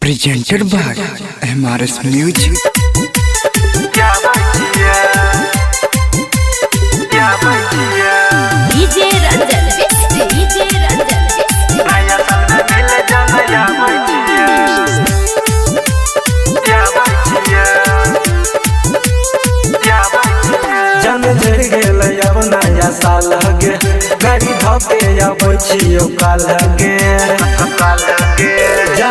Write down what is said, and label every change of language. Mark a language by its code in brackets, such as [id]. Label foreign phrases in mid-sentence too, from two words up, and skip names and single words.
[en] presented by MRS Music. DJ Ranjan Vixty, DJ Ranjan [mai] जन झड़ गेल अब नया साल गे गाड़ी धोके आबै छियो काल गे जन